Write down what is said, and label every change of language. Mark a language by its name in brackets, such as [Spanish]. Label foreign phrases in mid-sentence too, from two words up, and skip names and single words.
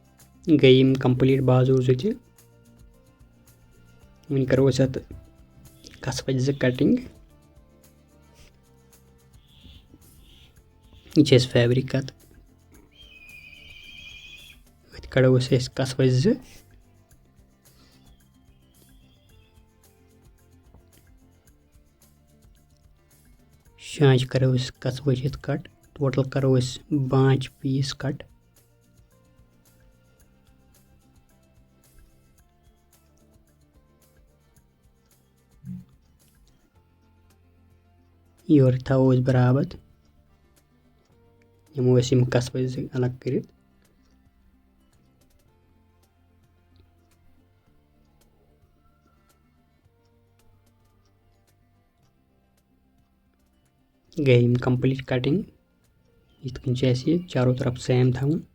[Kashmiri] गई कंप्लीट बाजू वन करो कसवच 2 कटिंग। यह फैब्रिक कत कड़ो कसवच 2। शांच करो कसवच कट। टोटल करो 5 पीस कट। योर थो बराबर यमो कसवच 2 अलग कर। गई कंप्लीट कटिंग। इतकन [Hindi] चारों तरफ [Kashmiri] सेम थवन।